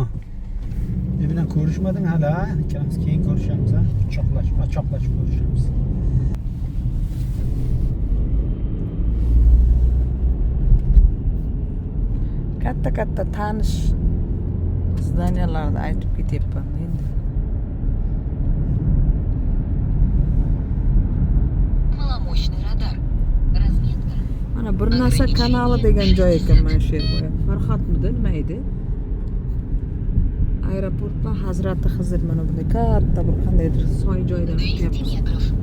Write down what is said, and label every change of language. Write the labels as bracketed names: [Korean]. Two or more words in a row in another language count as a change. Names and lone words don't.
[Uzbek] Men bilan ko'rishmading hali, ikkalamiz keyin ko'rishamiz, ha? Quchoqlashib ko'rishamiz. Katta tanish zdaniyalarni aytib ketyapman endi. [Russian] Маломощный радар. Разметка. [Uzbek] Mana bir narsa kanali degan joy ekan mana shu yer. Farxatmidi, nima edi? Aeroportdan Hazrati Xizr mana bunday katta bir qandaydir soy joydan [Russian] 200 [Uzbek] o'tyapmiz. [Russian] метров.